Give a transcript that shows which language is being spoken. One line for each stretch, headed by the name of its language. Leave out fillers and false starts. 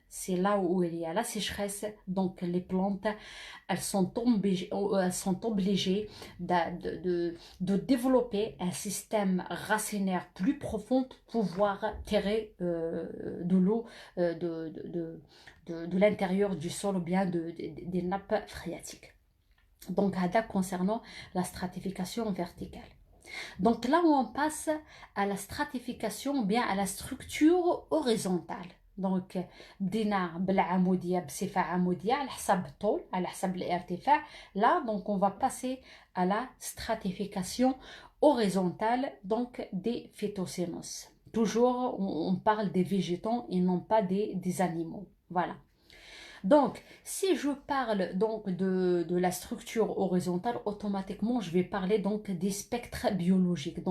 French: C'est là où il y a la sécheresse. Donc, les plantes, elles sont obligées de développer un système racinaire plus profond pour pouvoir terrer de l'eau de l'intérieur du sol ou bien des nappes phréatiques. Donc, concernant la stratification verticale. Donc là où on passe à la stratification ou bien à la structure horizontale.
Arabic: Donc, بدينا بالعمودية بصفة عمودية على حسب الطول على حسب الارتفاع.
French: Là, donc on va passer à la stratification horizontale, donc des phytocénos. Toujours, on parle des végétaux et non pas des animaux. Voilà. Donc, si je parle donc de la structure horizontale, automatiquement, je vais parler donc des spectres biologiques.